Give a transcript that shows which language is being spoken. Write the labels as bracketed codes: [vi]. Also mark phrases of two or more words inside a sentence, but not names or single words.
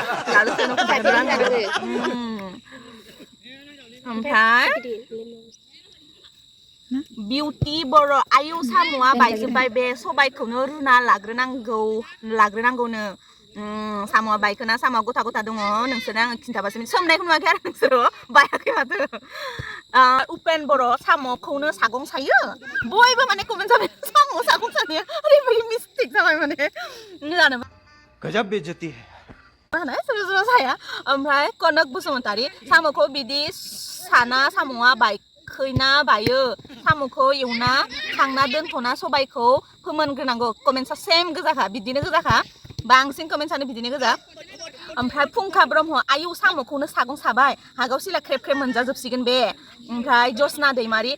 [brx] ओमफ्राय बिउटि बर' आयु साम'आ बायजोब्बाय बे सबायखौनो रुना लाग्रोनांगौनो साम'आ बायखोना साम'आ गथा गथा दङ नोंसोरो आङो खिन्थाबासो सोमनायखौ नुवाखै आरो नोंसोरो बायाखै माथो उपेन बर' साम'खौनो सागं सायो बयबो माने कमेन्ट जाबाय साम' सागं सानाया ओरैबायदि मिस्टेक जाबाय माने जानोबा [hi] गजब बेइज्जती है [brx] सोरबा साया ओमफ्राय कनक बसुमतारी साम'खौ बिदि साना साम'आ बायखैना बायो साम'खौ एवना खांना दोनथ'ना सबायखौ फोमोनग्रोनांगौ कमेन्टसा सेम गोजाखा बिदिनो गोजाखा बांसिन कमेन्टसानो बिदिनो गोजा ओमफ्राय फुंखा ब्रह्म आयु साम'खौनो सागं साबाय हागाव सिला ख्रेब ख्रेब मोनजाजोबसिगोन बे ओमफ्राय जसना दैमारि